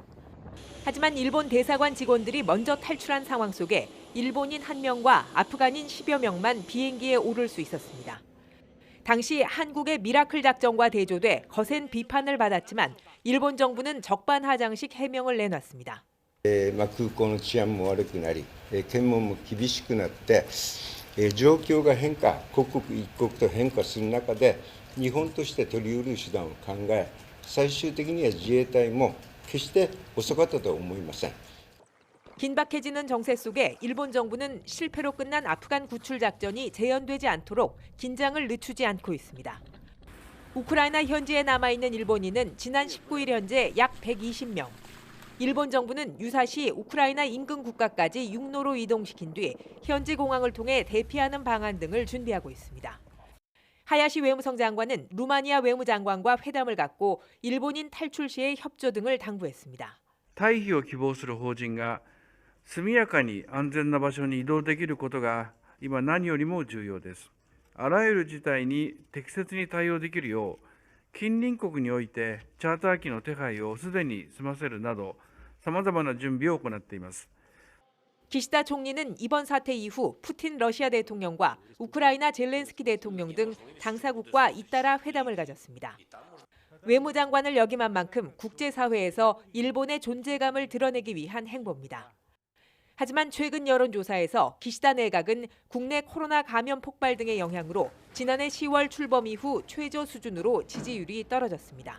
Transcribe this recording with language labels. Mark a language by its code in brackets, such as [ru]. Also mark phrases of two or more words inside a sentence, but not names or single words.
[ko] 하지만 일본 대사관 직원들이 먼저 탈출한 상황 속에 일본인 1명과 아프간인 10여 명만 비행기에 오를 수 있었습니다. 당시 한국의 미라클 작전과 대조돼 거센 비판을 받았지만 일본 정부는 적반하장식 해명을 내놨습니다. [ja] 空港の治安も悪くなり、検問も厳しくなって、状況が変化、刻々一刻と変化する中で、日本として取り得る手段を考え、最終的には自衛隊も決して遅かったとは思いません。 [ko] 긴박해지는 정세 속에 일본 정부는 실패로 끝난 아프간 구출 작전이 재현되지 않도록 긴장을 늦추지 않고 있습니다. 우크라이나 현지에 남아있는 일본인은 지난 19일 현재 약 120명. 일본 정부는 유사시 우크라이나 인근 국가까지 육로로 이동시킨 뒤 현지 공항을 통해 대피하는 방안 등을 준비하고 있습니다. 하야시 외무성 장관은 루마니아 외무장관과 회담을 갖고 일본인 탈출 시의 협조 등을 당부했습니다. [ja] 退避を希望する邦人が速やかに安全な場所に移動できることが今何よりも重要です。あらゆる事態に適切に対応できるよう、近隣国においてチャーター機の手配をすでに済ませるなど、様々な準備を行っています。 [ko] 기시다 총리는 이번 사태 이후 푸틴 러시아 대통령과 우크라이나 젤렌스키 대통령 등 당사국과 잇따라 회담을 가졌습니다. 외무장관을 역임한 만큼 국제사회에서 일본의 존재감을 드러내기 위한 행보입니다. 하지만 최근 여론조사에서 기시다 내각은 국내 코로나 감염 폭발 등의 영향으로 지난해 10월 출범 이후 최저 수준으로 지지율이 떨어졌습니다.